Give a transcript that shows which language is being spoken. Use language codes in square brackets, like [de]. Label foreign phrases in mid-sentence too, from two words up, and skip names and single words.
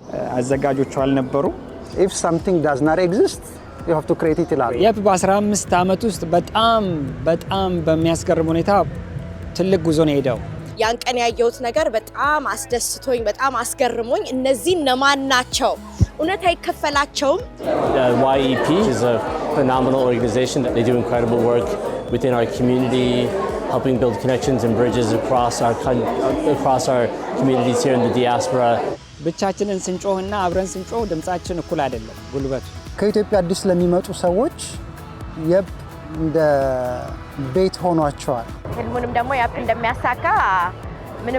[am] አዘጋጆቹ አልነበሩ። [en] if something does not exist you have to create it ይላሉ። [am] የፕ በ15 ዓመት ውስጥ በጣም በሚያስገርም ሁኔታ ትልቅ ጉዞ ነው ሄደው። ያን ቀን ያየሁት ነገር በጣም አስደስቶኝ በጣም አስገርሞኝ እነዚህ ነማን ናቸው እውነት አይከፈላቸውም። [en] YEP is a phenomenal organization. They do incredible work within our community, helping build connections and bridges across our communities here in the diaspora. [am] ብቻችንን ስንጮህና አብረን ስንጮህ ድምጻችን እኩል አይደለም ጉልበቱ። ከኢትዮጵያ አዲስ ለሚመጡ ሰዎች የፕ እንደ ቤት ሆኗቸዋል። ህልሙንም ደግሞ ያፕ እንደሚያሳካ ምንም